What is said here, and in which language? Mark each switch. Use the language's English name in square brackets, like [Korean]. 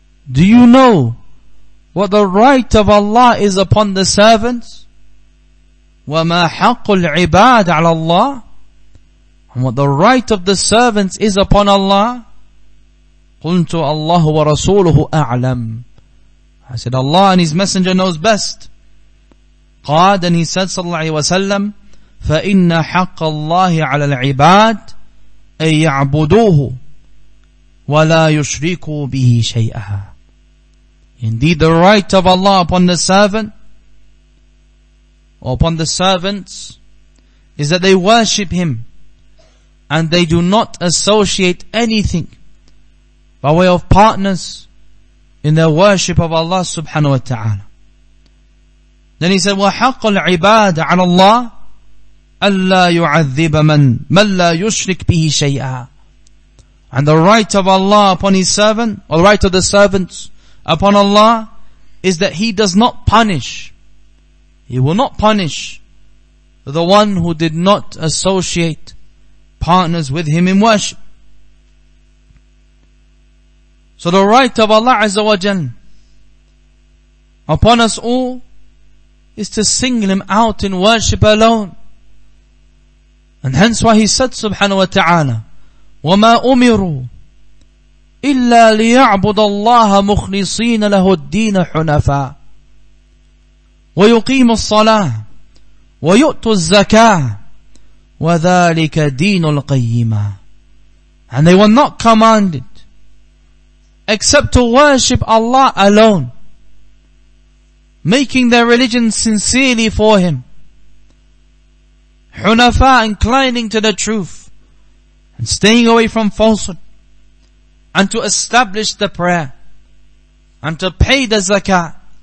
[English] Do you know what the right of Allah is upon the servants? [Arabic] وما حق العباد على الله? [English] And what the right of the servants is upon Allah? [Arabic] قلت الله ورسوله أعلم. [English] I said, Allah and His Messenger knows best. [Arabic] قال, [English] and he said [Arabic] صلى الله عليه وسلم, فإن حق الله على العباد أن يعبدوه ولا يشركوا به شيئا. [English] Indeed, the right of Allah upon the servant, or upon the servants, is that they worship Him and they do not associate anything by way of partners in their worship of Allah subhanahu wa ta'ala. Then he said, [Arabic] وَحَقَّ الْعِبَادَ عَلَى اللَّهِ أَلَّا يُعَذِّبَ مَنْ لَا يُشْرِكْ بِهِ شَيْئًا. [English] And the right of Allah upon His servant, or the right of the servants upon Allah, is that He does not punish. He will not punish the one who did not associate partners with Him in worship. So the right of Allah Azza wa Jal upon us all is to single Him out in worship alone. And hence why He said subhanahu wa ta'ala, [Arabic] وَمَا أُمِرُوا إِلَّا لِيَعْبُدَ اللَّهَ مُخْلِصِينَ لَهُ الدِّينَ حُنَفَاءَ وَيُقِيمُ الصَّلَاةَ وَيُؤْتُ الزَّكَاةَ وَذَلِكَ دِينُ الْقَيِّمَةِ. [English] And they were not commanded except to worship Allah alone, making their religion sincerely for Him, Hunafa, inclining to the truth and staying away from falsehood, and to establish the prayer and to pay the zakah.